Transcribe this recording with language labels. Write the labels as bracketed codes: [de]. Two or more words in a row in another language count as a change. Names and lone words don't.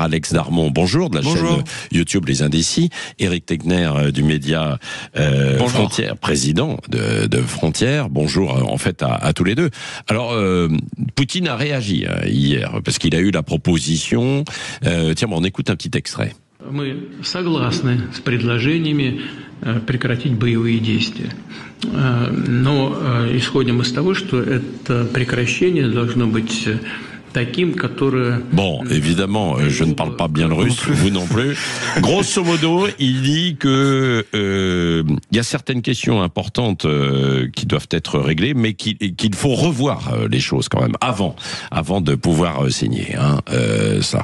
[fr] Alex Darmon, bonjour, de la chaîne YouTube Les Indécis. Éric Tegner du média Frontières, président de Frontières. Bonjour en fait à tous les deux. Alors, Poutine a réagi hier parce qu'il a eu la proposition. Tiens, on écoute un petit extrait. [ru] Мы согласны с предложениями прекратить боевые действия. Но исходим из того, что это прекращение должно быть таким, которое... [fr] Bon, évidemment, je ne parle pas bien le russe, vous non plus. Grosso modo, il dit que il y a certaines questions importantes qui doivent être réglées, mais qu'il faut revoir les choses quand même avant de pouvoir signer. Ça.